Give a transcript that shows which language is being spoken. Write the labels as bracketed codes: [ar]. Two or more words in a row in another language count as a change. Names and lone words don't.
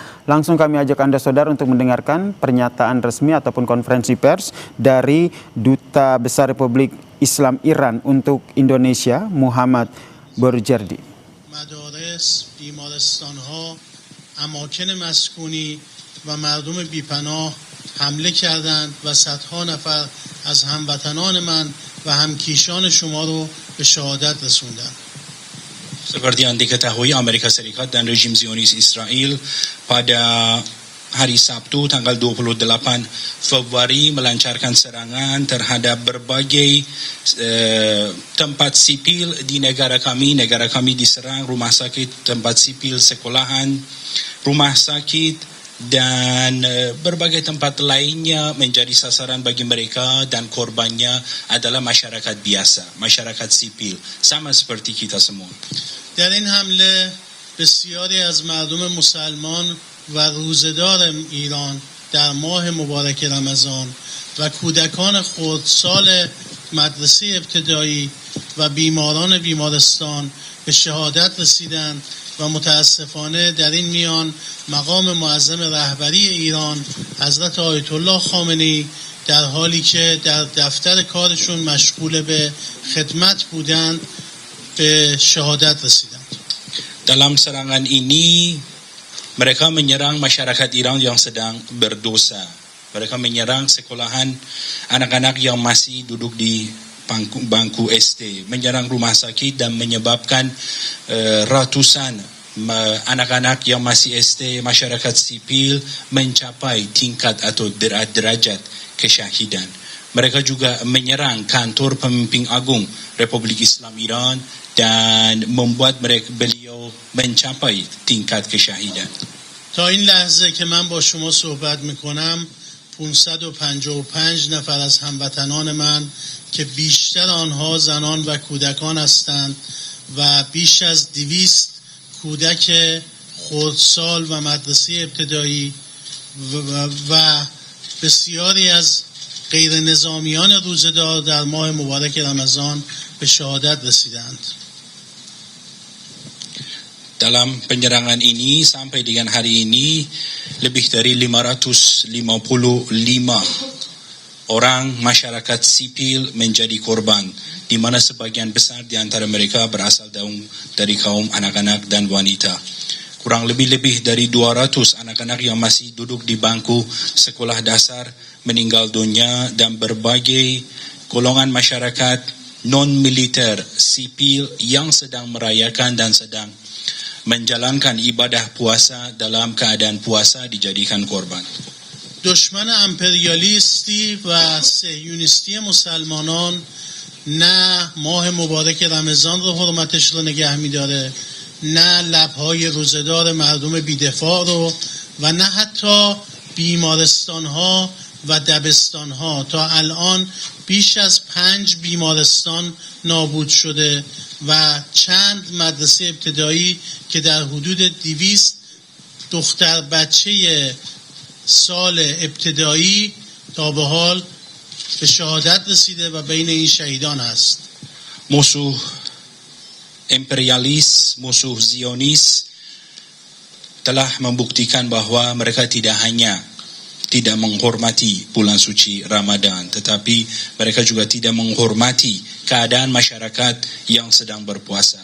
[id] Langsung kami ajak Anda saudara untuk mendengarkan pernyataan resmi ataupun konferensi pers dari Duta Besar Republik Islam Iran untuk Indonesia, Muhammad Burjerdi. [fa] مدارس، بیمارستان‌ها، اماکن مسکونی و مردم بی‌پناه حمله کردند و صدها نفر از هموطنان من و همکیشان شما رو به شهادت رسوندند. [id] Seperti yang diketahui, Amerika Serikat dan rejim Zionis Israel pada hari Sabtu tanggal 28 Februari melancarkan serangan terhadap berbagai tempat sipil di negara kami. Negara kami diserang, rumah sakit, tempat sipil, sekolahan, rumah sakit, dan berbagai tempat lainnya menjadi sasaran bagi mereka, dan korbannya adalah masyarakat biasa, masyarakat sipil, sama seperti kita semua. [fa] در این حمله بسیاری از مردم مسلمان و روزدار ایران در ماه مبارک رمضان و کودکان خردسال مدرسه ابتدایی و بیماران بیمارستان به شهادت رسیدند و متاسفانه در این میان مقام معظم رهبری ایران حضرت آیت الله خامنه‌ای در حالی که در دفتر کارشون مشغول به خدمت بودند به شهادت رسیدند. [id] Dalam serangan ini mereka menyerang masyarakat Iran yang sedang berdosa. Mereka menyerang sekolahan anak-anak yang masih duduk di bangku SD, menyerang rumah sakit dan menyebabkan ratusan anak-anak yang masih SD, masyarakat sipil mencapai tingkat atau derajat kesyahidan. Mereka juga menyerang kantor pemimpin agung Republik Islam Iran dan membuat beliau mencapai tingkat kesyahidan. [fa] تا این لحظه که من با شما صحبت میکنم 555 نفر از هموطنان من که بیشتر آنها زنان و کودکان هستند و بیش از 200 کودک خردسال و مدرسه ابتدایی و بسیاری از غیر نظامیان روزدار در ماه مبارک رمضان به شهادت رسیدند. [id] Dalam penyerangan ini sampai dengan hari ini lebih dari 555 orang masyarakat sipil menjadi korban, di mana sebagian besar di antara mereka berasal dari kaum anak-anak dan wanita. Kurang lebih dari 200 anak-anak yang masih duduk di bangku sekolah dasar meninggal dunia, dan berbagai golongan masyarakat non-militer sipil yang sedang merayakan dan sedang menjalankan ibadah puasa dalam keadaan puasa dijadikan korban. [fa] دشمن امپریالیستی و صهیونیستی مسلمانان نه ماه مبارک رمضان رو حرمتش رو نگه می‌داره، نه لب‌های روزدار مردم بی‌دفاع رو، و نه حتی بیمارستان‌ها و دبستان‌ها تا الان بیش از 5 بیمارستان نابود شده و چند مدرسه ابتدایی که در حدود 200 دختر بچه سال ابتدایی تا به حال به شهادت رسیده و بین این شهیدان است. [id] Musuh imperialis, musuh Zionis telah membuktikan bahwa mereka tidak hanya tidak menghormati bulan suci Ramadan, tetapi mereka juga tidak menghormati keadaan masyarakat yang sedang berpuasa.